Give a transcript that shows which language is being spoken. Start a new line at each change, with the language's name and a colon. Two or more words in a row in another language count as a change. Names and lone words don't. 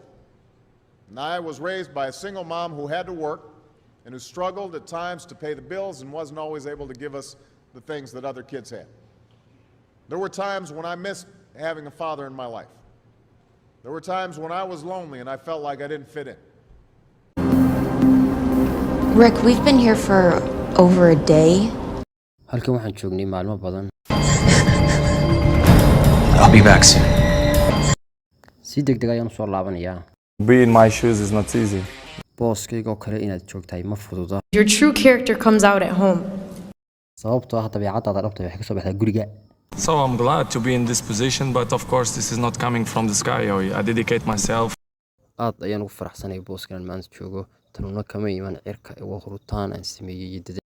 English: And I was raised by a single mom who had to work and who struggled at times to pay the bills and wasn't always able to give us the things that other kids had. There were times when I missed having a father in my life. There were times when I was lonely and I felt like I didn't fit in. Rick, we've been here for over a day.
Somali: halkan waxaan joognay maalmo badan.
English: I'll be back soon.
Somali: Si degdeg ayaan soo laabanayaa.
English: Be in my shoes is not easy.
Somali: Booskayga oo kale inaad joogtahay ma fududa.
English: Your true character comes out at home.
Somali: Sababtoo ah dabeecaddaada dhabta waxay ka soo baxdaa guriga.
English: So I'm glad to be in this position, but of course this is not coming from the sky. I dedicate myself.
Somali: aad ayaan ugu faraxsanahay booskan maanta joogo tanuna kama iman cirka ee waa hurutaan aan sameeyay